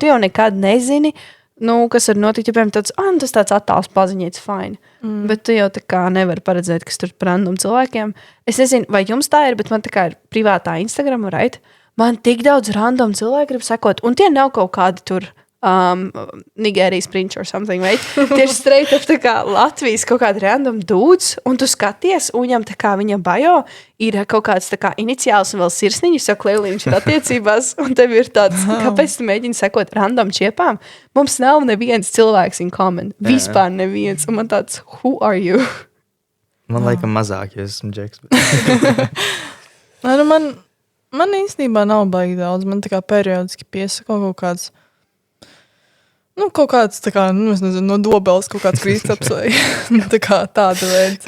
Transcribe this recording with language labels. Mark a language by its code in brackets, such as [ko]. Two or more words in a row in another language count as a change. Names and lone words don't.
[lv] Tu jau nekad nezini, nu, kas var notikt, ja, piemēram, tas tāds attāls paziņots, fine. Bet tu jau tā kā nevari paredzēt, kas tur par random cilvēkiem. Es nezinu, vai jums tā ir, bet man tā kā ir privātā Instagram, right? Man tik daudz random cilvēku grib sekot, un tie nav kaut kādi tur Nigērijas prinčs [en] or something, right? [lv] Tie ir [en] straight up [lv] tā kā Latvijas kaut kādi [en] random dudes, [lv] un tu skaties, un viņam tā kā viņa bio ir kaut kāds tā kā iniciāls un vēl sirsniņš, jo clearly viņš ir attiecībās, un tev ir tāds, kāpēc tu mēģini sekot random čiepām? Mums nav neviens cilvēks [en] in common, [lv] vispār neviens, un man tāds, [en] who are you? [lv] Man laikam mazāk, ja esmu Džeks. Man īstenībā nav baigi daudz, man tā kā periodiski piesako kaut kāds, nu, kaut kāds, tā kā, nu, es nezinu, no Dobeles kaut kāds Kristaps vai tā kā tāda veida cilvēki.